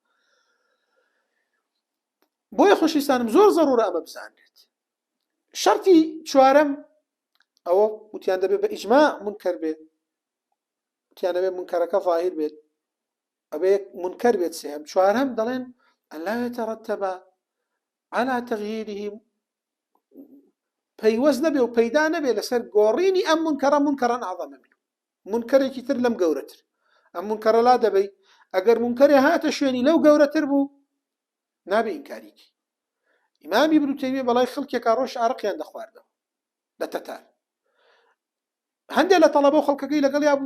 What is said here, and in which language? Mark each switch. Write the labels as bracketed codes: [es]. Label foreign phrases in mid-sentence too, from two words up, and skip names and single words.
[ckb] بۆیە خۆشەویستانم زۆر زەڕورە ئەمە بزانرێت شەرتی چوارەم ئەوە وتیان دەبێت بە ئیجماع منکەر بێت وتیان دەبێت منکەرەکە ظاهر بێت ئەبێ منکەر بێت سێم چوارەم دەڵێن [ar] أن لا يترتب على تغييره [ckb] پەیوەست نەبێ و پەیدا نەبێ لەسەر گۆڕینی ئەم منکەرە منکەران [ar] ئەعظەم منه [ckb] منکەرێکی تر لەم گەورەتر ئەم منکەرە لا دەبێ ئەگەر منکەرێ هاتە شوێنی لەو گەورەتر بوو نابێ ئینکاریکی ئیمامی ابن تەیمیە بەڵای خەڵکێکا ڕۆژ عارەقیان دەخواردەوە لە تەتار هەندێک لە تەڵەبە و خەڵکەکەی لەگەڵ یا